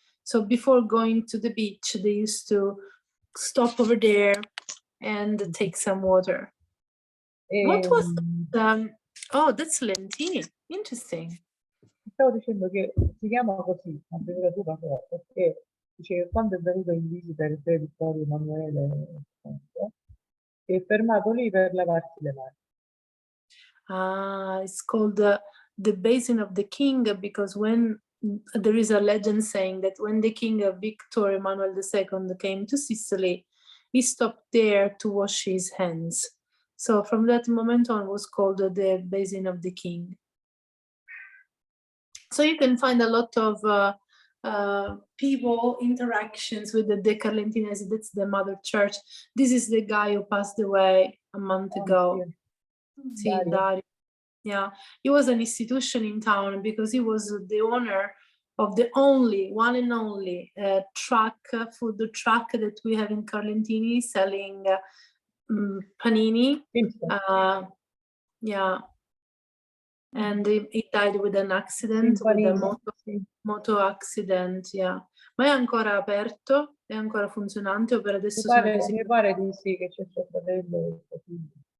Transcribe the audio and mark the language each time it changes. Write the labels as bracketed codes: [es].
[en] So before going to the beach, they used to stop over there and take some water. What was oh, that's Lentini. Interesting. [it] Stavo dicendo che si chiama così, abbreviatura però, perché dice che quando è venuto in visita il re Vittorio Emanuele, è fermato lì per lavarsi le mani. [en] Ah, it's called the Basin of the King because when there is a legend saying that when the king Victor Emmanuel II came to Sicily, he stopped there to wash his hands. So from that moment on was called the Basin of the King. So you can find a lot of people interactions with the Carlentines. That's the mother church. This is the guy who passed away a month ago. [it] Sì, [en] Dario. Yeah, he was an institution in town because he was the owner of the only, one and only food truck that we have in Carlentini selling panini. Yeah. And he died with an accident, with a moto accident, yeah. [it] Ma è ancora aperto, è ancora funzionante, o per adesso Mi pare di sì, che c'è suo fratello e suo figlio.